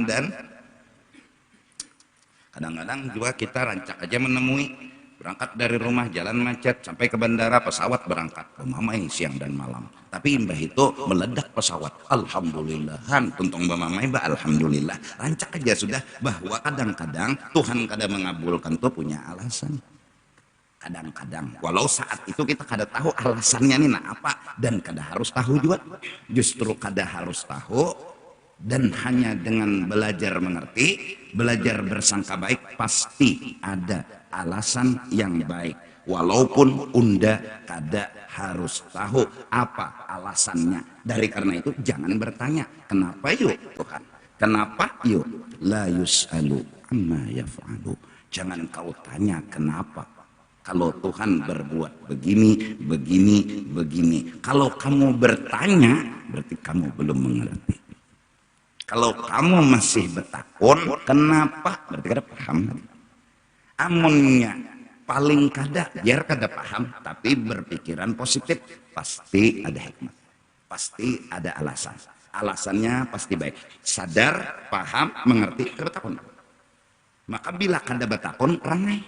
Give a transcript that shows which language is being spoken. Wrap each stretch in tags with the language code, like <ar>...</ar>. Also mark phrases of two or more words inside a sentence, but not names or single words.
<id>Dan kadang-kadang juga kita rancak aja menemui berangkat dari rumah jalan macet sampai ke bandara pesawat berangkat bemamai siang dan malam, tapi imbah itu meledak pesawat, alhamdulillahan tuntung bemamai alhamdulillah, rancak aja sudah bahwa kadang-kadang Tuhan kada mengabulkan tuh punya alasan. Kadang-kadang walau saat itu kita kada tahu alasannya nih apa, dan kada harus tahu juga, justru kada harus tahu, dan hanya dengan belajar mengerti, belajar bersangka baik, pasti ada alasan yang baik. Walaupun unda kada harus tahu apa alasannya. Dari karena itu jangan bertanya kenapa yuk Tuhan, kenapa yuk,</id> <ar>la yus'alu amma yaf'alu.</ar> <id>Jangan kau tanya kenapa. Kalau Tuhan berbuat begini, begini, begini. Kalau kamu bertanya, berarti kamu belum mengerti. Kalau kamu masih bertakun, kenapa? Berarti kada paham.</id> <bjn>Amunnya paling kada, biar kada paham, tapi berpikiran positif, pasti ada hikmah.</bjn> <id>Pasti ada alasan. Alasannya pasti baik. Sadar, paham, mengerti, kada bertakun. Maka bila kada bertakun, ranai.</id>